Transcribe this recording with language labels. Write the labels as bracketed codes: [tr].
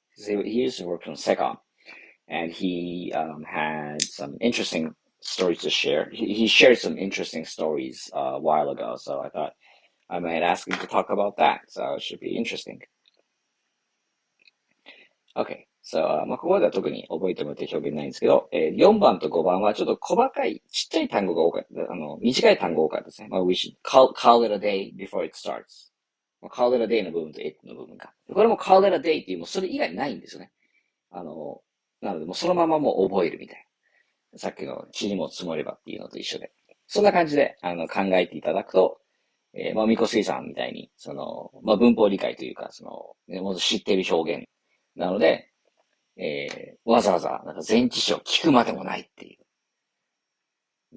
[en] He used to work on Secom, and he had some interesting stories to share. He shared some interesting stories a while ago, so I thought I might ask him to talk about that. So it should be interesting. Okay. [ja] So, ここまでは特に覚えてもらって表現ないんですけど、4番と5番はちょっと細かい、ちっちゃい単語が多かった、短い単語が多かったですね。 [en] we should call it a day before it starts. call it a day [ja] の部分と [en] it [ja] の部分か。これも [en] call it a day [ja] っていう、もうそれ以外ないんですよね。なので、もうそのままもう覚えるみたいな。さっきの塵も積もればっていうのと一緒で。そんな感じで、考えていただくと、みこすいさんみたいに、文法理解というか、もっと知っている表現なので、わざわざ、前置詞を聞くまでもないっていう。